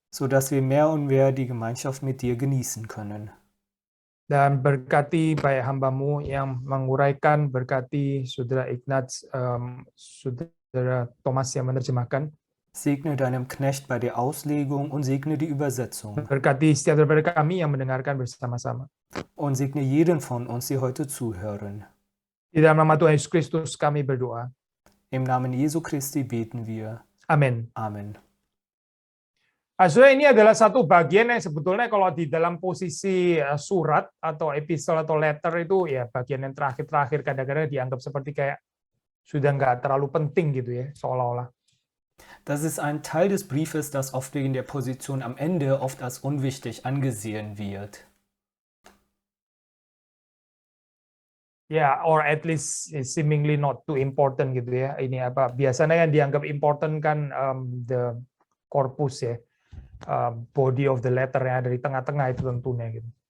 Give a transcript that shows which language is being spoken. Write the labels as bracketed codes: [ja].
[de] sodass wir mehr und mehr die Gemeinschaft mit dir genießen können. [id] Dan berkati baik hamba-Mu yang menguraikan, berkati Saudara Ignaz, Saudara Thomas yang menerjemahkan. [de] Segne deinem Knecht bei der Auslegung und segne die Übersetzung. [id] Berkati setiap daripada kami yang mendengarkan bersama-sama. [de] Und segne jeden von uns, die heute zuhören. [id] Di dalam nama Tuhan Yesus Kristus kami berdoa. [de] Im Namen Jesu Christi beten wir. [id] Amin. [de] Amen. [id] Saudara, ini adalah satu bagian yang sebetulnya kalau di dalam posisi surat atau epistle atau letter itu ya bagian yang terakhir-terakhir kadang-kadang dianggap seperti kayak sudah nggak terlalu penting gitu ya, seolah-olah. [de] Das ist ein Teil des Briefes, das oft wegen der Position am Ende oft als unwichtig angesehen wird. [en] Ya, or at least seemingly not too important gitu ya. [id] Ini apa? Biasanya yang dianggap important kan [en] the corpus [id] ya, [en] body of the letter [id] yang ada di tengah-tengah itu tentunya gitu.